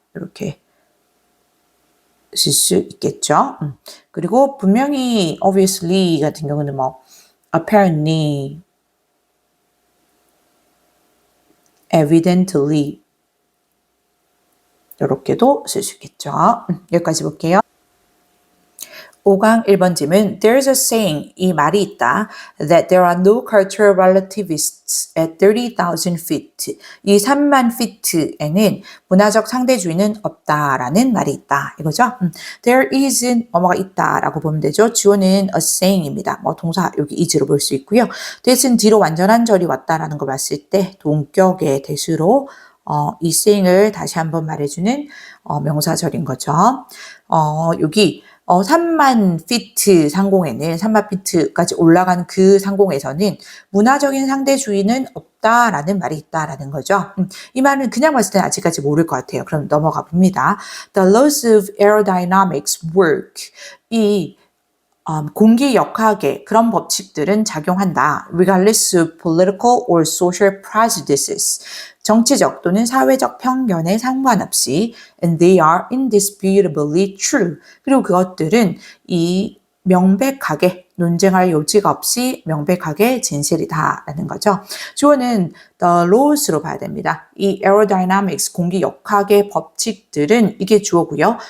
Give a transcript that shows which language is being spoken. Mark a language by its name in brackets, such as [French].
[Korean] 이렇게 쓸 수 있겠죠. 그리고 분명히 obviously 같은 경우는 apparently, evidently 이렇게도 쓸 수 있겠죠. 여기까지 볼게요. 5강 1번 질문 [English] There's a saying, [Korean] 이 말이 있다 [English] that there are no cultural relativists at 30,000 feet. [Korean] 이 3만 feet에는 문화적 상대주의는 없다라는 말이 있다. 이거죠? There isn't 뭐뭐가 있다라고 보면 되죠. 주어는 a saying입니다. 동사 여기 is로 볼 수 있고요. that은 뒤로 완전한 절이 왔다라는 걸 봤을 때 동격의 대수로 이 saying을 다시 한번 말해주는 명사절인 거죠. 여기 3만 피트 상공에는 3만 피트까지 올라간 그 상공에서는 문화적인 상대주의는 없다라는 말이 있다라는 거죠. 이 말은 그냥 봤을 때는 아직까지 모를 것 같아요. 그럼 넘어가 봅니다. [English] The laws of aerodynamics work. [Korean] 이 공기 역학의 그런 법칙들은 작용한다. [English] regardless of political or social prejudices. [Korean] 정치적 또는 사회적 편견에 상관없이 [English] and they are indisputably true. [Korean] 그리고 그것들은 이 명백하게 논쟁할 여지가 없이 명백하게 진실이다라는 거죠. 주어는 the laws로 봐야 됩니다. 이 aerodynamics 공기 역학의 법칙들은 이게 주어고요.